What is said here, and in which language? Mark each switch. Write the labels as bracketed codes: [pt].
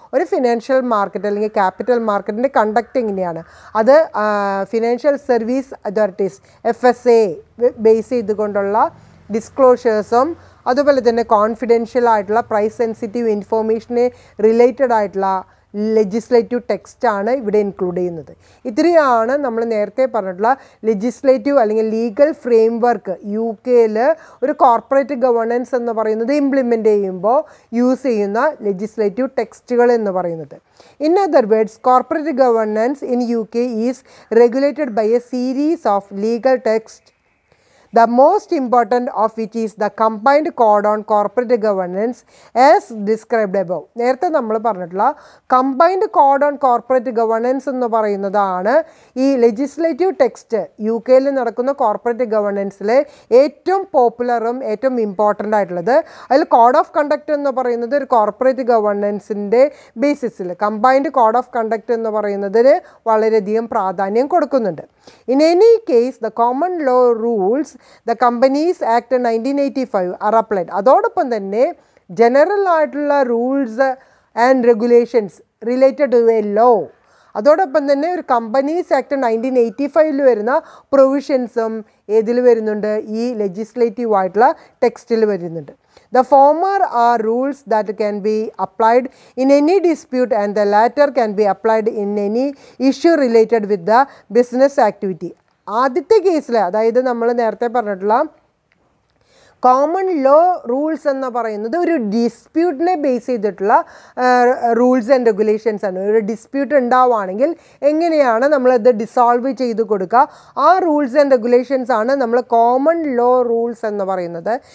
[ml] ഒരു financial market അല്ലെങ്കിൽ capital മാർക്കറ്റിൻ്റെ കണ്ടക്ട് എങ്ങനെയാണ്, അത് financial service authorities FSA base ചെയ്തുകൊണ്ടുള്ള ഡിസ്ക്ലോഷേഴ്സും അതുപോലെ തന്നെ കോൺഫിഡൻഷ്യൽ ആയിട്ടുള്ള പ്രൈസ് സെൻസിറ്റീവ് ഇൻഫോർമേഷന് റിലേറ്റഡ് ആയിട്ടുള്ള ലെജിസ്ലേറ്റീവ് ടെക്സ്റ്റാണ് ഇവിടെ ഇൻക്ലൂഡ് ചെയ്യുന്നത്. ഇത്രയാണ് നമ്മൾ നേരത്തെ പറഞ്ഞിട്ടുള്ള ലെജിസ്ലേറ്റീവ് അല്ലെങ്കിൽ ലീഗൽ ഫ്രെയിംവർക്ക് UK ഒരു കോർപ്പറേറ്റ് ഗവർണൻസ് എന്ന് പറയുന്നത് ഇംപ്ലിമെൻ്റ് ചെയ്യുമ്പോൾ യൂസ് ചെയ്യുന്ന ലെജിസ്ലേറ്റീവ് ടെക്സ്റ്റുകൾ എന്ന് പറയുന്നത്. [en] In other words, corporate governance in UK is regulated by a series of legal text, the most important of which is the combined code on corporate governance as described above. [ml] നേരത്തെ നമ്മൾ പറഞ്ഞിട്ടുള്ള combined code on corporate governance എന്ന് പറയുന്നതാണ് ഈ legislative text UK നടക്കുന്ന corporate ഗവർണൻസിലെ ഏറ്റവും പോപ്പുലറും ഏറ്റവും important ആയിട്ടുള്ളത്. അതിൽ കോഡ് ഓഫ് കണ്ടക്ട് എന്ന് പറയുന്നത് ഒരു corporate ഗവർണൻസിൻ്റെ ബേസിസിൽ combined code of conduct എന്ന് പറയുന്നതിന് വളരെയധികം പ്രാധാന്യം കൊടുക്കുന്നുണ്ട്. [en] In any case, the common law rules, the Companies Act 1985 are applied. [ml] അതോടൊപ്പം തന്നെ ജനറൽ ആയിട്ടുള്ള rules and regulations related to A law, അതോടൊപ്പം തന്നെ ഒരു കമ്പനീസ് ആക്ട് 1985 വരുന്ന പ്രൊവിഷൻസും ഏതിൽ വരുന്നുണ്ട്? ഈ ലെജിസ്ലേറ്റീവ് ആയിട്ടുള്ള ടെക്സ്റ്റിൽ വരുന്നുണ്ട്. [en] The former are rules that can be applied in any dispute and the latter can be applied in any issue related with the business activity. [ml] ആദ്യത്തെ കേസിൽ, അതായത് നമ്മൾ നേരത്തെ പറഞ്ഞിട്ടുള്ള കോമൺ ലോ റൂൾസ് എന്ന് പറയുന്നത് ഒരു ഡിസ്പ്യൂട്ടിനെ ബേസ് ചെയ്തിട്ടുള്ള റൂൾസ് ആൻഡ് റെഗുലേഷൻസ് ആണ്. ഒരു ഡിസ്പ്യൂട്ട് ഉണ്ടാവുകയാണെങ്കിൽ എങ്ങനെയാണ് നമ്മളത് ഡിസോൾവ് ചെയ്ത് കൊടുക്കുക, ആ റൂൾസ് ആൻഡ് റെഗുലേഷൻസ് ആണ് നമ്മൾ കോമൺ ലോ റൂൾസ് എന്ന് പറയുന്നത്.